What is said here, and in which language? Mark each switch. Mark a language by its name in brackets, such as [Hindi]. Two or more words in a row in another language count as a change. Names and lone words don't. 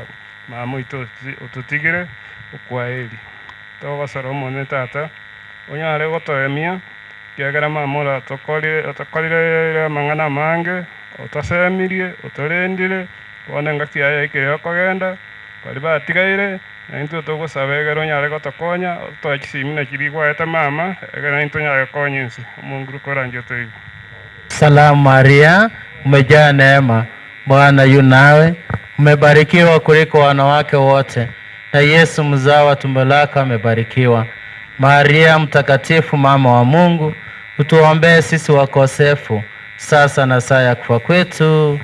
[Gusii] mama oito otutigire okwaheri togosara omonene tata onyare gotoemia kiagera mama ora otokorire amang'ana amange otasemirie otorendire bono engaki yaye ekere okogenda bari batigaire naintwe togosaba egere onyare gotokonya twakisimi kiri gwaete mama egere naintwe onyare gokonya ense omonguru korangi otoigwe. [Swahili] Salamu Maria umejaa neema Bwana yu nawe, umebarikiwa kuliko wanawake wote, na Yesu mzao wa tumbo lako amebarikiwa. Maria mtakatifu, mama wa Mungu, utuombee sisi wakosefu, sasa na saa ya kufa kwetu.